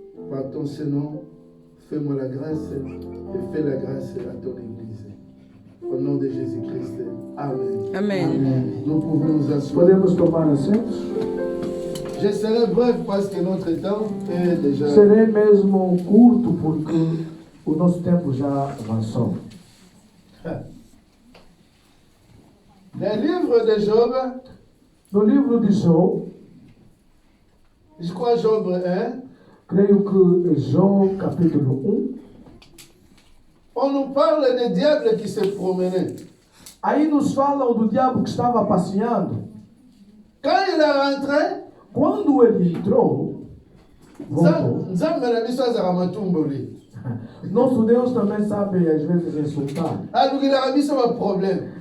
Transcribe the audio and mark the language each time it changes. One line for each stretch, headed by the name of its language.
French: Par ton Saint-Nom, fais-moi la grâce et fais la grâce à ton Église. Au nom de Jésus-Christ. Amen. Amen. Amen. Nous pouvons nous asseoir.
Portuguese: Podemos tomar assentos.
French: Je serai bref parce que notre temps est déjà...
Portuguese: Serei mesmo curto porque o nosso tempo já avançou.
French: Le livre de Job,
Portuguese: No livro de Jó,
French: je crois Job 1,
Portuguese: creio que é Jó capítulo 1,
French: on nous parle des diables qui se promenaient.
Portuguese: aí nos falam do diabo que estava passeando.
French: Quand il est rentré,
Portuguese: Quando ele entrou, voltou.
Lingala: Nzambe na biso azala matumboli.
Portuguese: Nosso Deus também sabe às vezes insultar.
Lingala: Alukilaka biso ba problème.